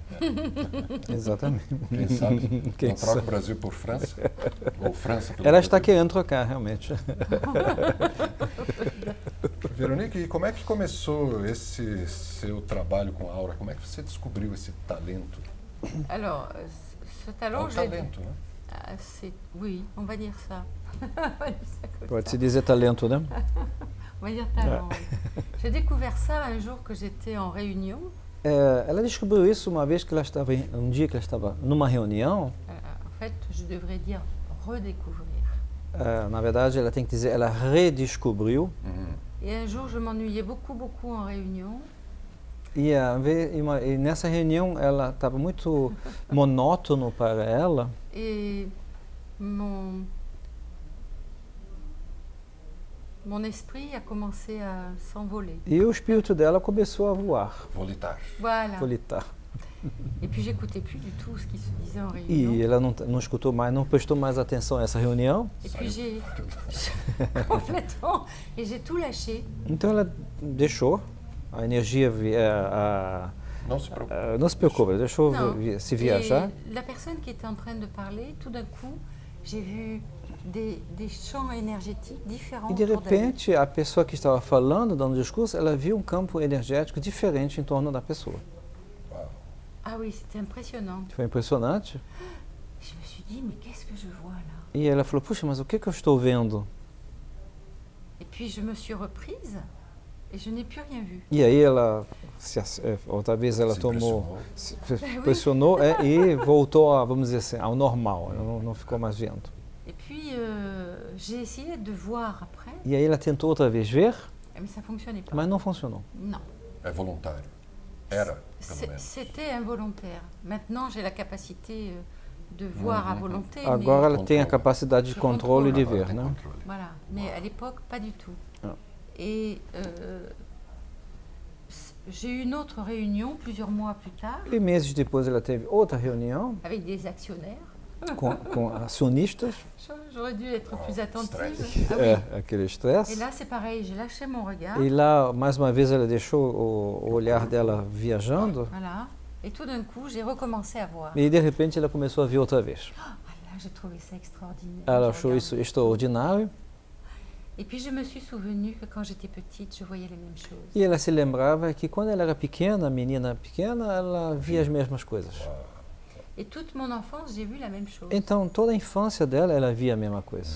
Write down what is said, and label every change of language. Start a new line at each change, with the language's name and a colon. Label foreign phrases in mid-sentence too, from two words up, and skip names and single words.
Portuguese: Exatamente. Quem sabe? Quem Não troca sabe? o Brasil por França? Ou França pelo Ela está Brasil? querendo trocar, realmente. Veronique, e como é que começou esse seu trabalho com a aura? Como é que você descobriu esse talento?
French: Alors, ce
Portuguese: É
French: talent,
Portuguese: um
French: je l'ai-
Portuguese: talento, né?
French: oui, on va dire ça. On va dire ça comme
Portuguese: Pode
French: ça.
Portuguese: se dizer talento, né?
French: On va dire talent. oui. J'ai découvert ça un jour que j'étais en réunion.
Portuguese: Ela descobriu isso uma vez que ela estava um dia que ela estava numa reunião.
French: En fait, je devrais dire redécouvrir.
Portuguese: Na verdade, ela tem que dizer, ela redescobriu.
French: Et un jour, je m'ennuyais beaucoup, beaucoup en réunion.
Portuguese: E nessa reunião ela estava muito monótono para ela.
French: Et mon mon esprit a commencé à s'envoler.
Portuguese: E o espírito dela começou a voar, Volitar.
French: Voilà.
Portuguese: volitar.
French: Et puis j'écoutais plus du tout ce qui se disait en
Portuguese: E
French: réunion.
Portuguese: ela não escutou mais, não prestou mais atenção a essa reunião.
French: Et puis j'ai complètement, et j'ai tout lâché.
Portuguese: Então ela deixou a energia, Não se preocupe. não se preocupa, ela deixou
French: Non.
Portuguese: se viajar.
French: Et la personne qui était en train de parler, tout d'un coup, j'ai vu des champs énergétiques différents
Portuguese: E de
French: autour d'elle.
Portuguese: repente, a pessoa que estava falando, dando discurso, ela viu um campo energético diferente em torno da pessoa. Uau.
French: Ah oui, c'était impressionnant.
Portuguese: Foi impressionante.
French: Je me suis dit, mais qu'est-ce que je vois là?
Portuguese: E ela falou, puxa, mas o que eu estou vendo?
French: Et puis je me suis reprise et je n'ai plus rien vu.
Portuguese: E aí ela, outra vez ela Se tomou, impressionou. se pressionou e voltou, vamos dizer assim, ao normal, ela não ficou mais vendo.
French: Et puis j'ai essayé de voir après,
Portuguese: E aí ela tentou outra vez ver,
French: mais ça ne fonctionnait pas.
Portuguese: mas não funcionou.
French: Non.
Portuguese: É voluntário. Era, pelo menos.
French: C'était involontaire. Maintenant, j'ai la capacité de voir à volonté.
Portuguese: Agora
French: Mais,
Portuguese: ela tem a Controle. capacidade de
French: Je
Portuguese: controle e de Agora ver, tem né? controle.
French: voilà. Mais à l'époque, pas du tout. Ah. Et j'ai eu une autre réunion plusieurs mois plus tard
Portuguese: E meses depois ela teve outra reunião
French: avec des actionnaires.
Portuguese: com acionistas,
French: J'aurais dû être plus
Portuguese: Oh,
French: attentive.
Portuguese: stress.
French: Ah oui.
Portuguese: aquele
French: Et
Portuguese: estresse.
French: là, c'est pareil, j'ai lâché mon regard.
Portuguese: E lá, mais uma vez, ela deixou o olhar dela viajando
French: Voilà. Et tout d'un coup, j'ai recommencé à voir.
Portuguese: e de repente ela começou a ver outra vez.
French: Ah là, j'ai trouvé ça extraordinaire.
Portuguese: Ela
French: Je
Portuguese: achou
French: regardais.
Portuguese: isso extraordinário
French: Et puis je me suis souvenu que quand j'étais petite, je voyais les mêmes choses.
Portuguese: e ela se lembrava que quando ela era pequena, menina pequena, ela via as mesmas coisas.
French: Et toute mon enfance, j'ai vu la même chose.
Portuguese: Então, toda a infância dela, ela via a mesma coisa.